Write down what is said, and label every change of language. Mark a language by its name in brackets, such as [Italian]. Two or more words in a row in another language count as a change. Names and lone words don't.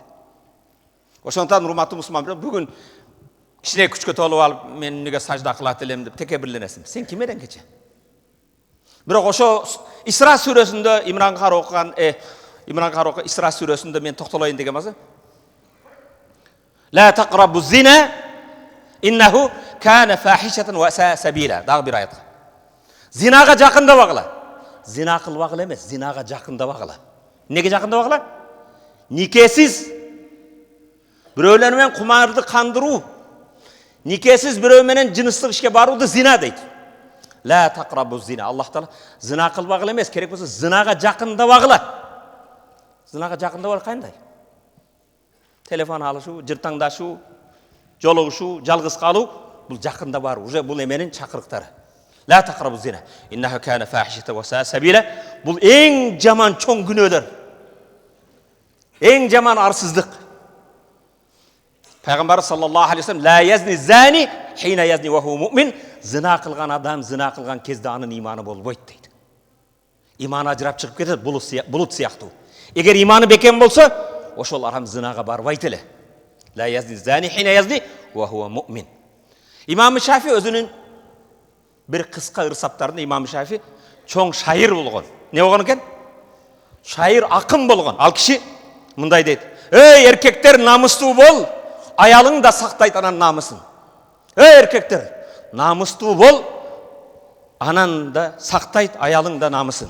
[Kyrgyz] Ошондон урматтуу мусулмандар, бүгүн кичине күчкө толуп алып, мен эмнеге сажда кылат элем деп текебирленесиң. Сен ким эрең кече? Бирок ошо Исра сүрөсүндө Имран Кар окуган, Исра сүрөсүндө мен токтолоюн деген болсо, [Arabic] لا تقربوا الزنا إنه كان فاحشة وساء سبيلا. [Kyrgyz] Дагы бир аят. Зинага жакындабагыла. Зина кылбагыла эмес, зинага жакындабагыла. Неге жакындабагыла? Никесиз бирөөлөр менен кумарды кандыруу, никесиз бирөө менен жыныстык ишке барууду зина дейт. [Arabic] لا تقربوا الزنا. [Kyrgyz] Аллах таала зина кылбагыла эмес, керек болсо зинага жакындабагыла. Зинага жакындабагыла кандай? Телефон алышуу, жыртаңдашуу, жолугушуу, жалгыз калуу, бул жакында бар, уже бул эменин чакырыктары. [Arabic] لا تقربوا الزنا إنه كان فاحشة وساء سبيلا. [Kyrgyz] Бул эң жаман чоң күнөөлөр. Эң жаман арсыздык. [Arabic] Пайгамбар صلى الله عليه وسلم لا يزني الزاني حين يزني وهو مؤمن. [Kyrgyz] Зина кылган адам зина кылган кезде анын иманы болбойт дейт. Иманы ажырап чыгып кетет, булут сыяктуу. Эгер иманы бекем болсо, ошол арам зинага барбайт эле. [Arabic] لا يزني الزاني حين يزني وهو مؤمن. [Kyrgyz] Имам Шафи өзүнүн бир кыска ырсаптарында Имам Шафи чоң шайыр болгон. Не болгон экен? Шайыр, акын болгон. Ал киши мындай дейт: "Эй эркектер, намыстуу бол, аялың да сактайт анан намысын. Эй эркектер, намыстуу бол, анан да сактайт аялың да намысын.